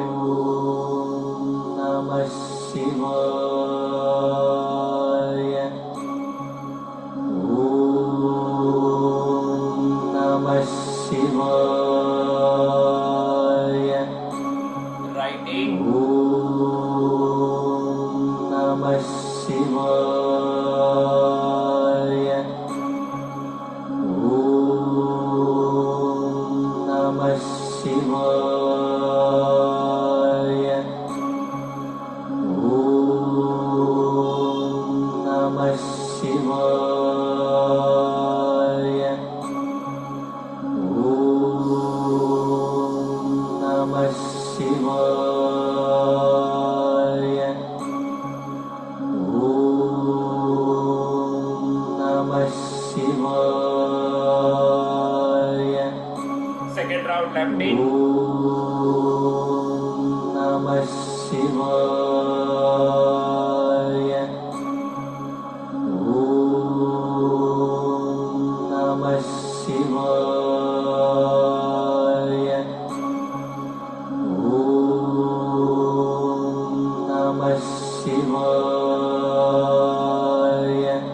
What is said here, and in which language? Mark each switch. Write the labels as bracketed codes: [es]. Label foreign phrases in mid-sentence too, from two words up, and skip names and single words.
[sa] ॐ नमः शिवाय. ॐ नमः शिवाय. [en] right in. [sa] ॐ नमः शिवाय. ॐ नमः शिवाय. ॐ नमः शिवाय. ॐ नमः शिवाय. ॐ नमः शिवाय. [en] second round left in. [sa] ॐ नमः शिवाय. ॐ नमः शिवाय. ॐ नमः शिवाय.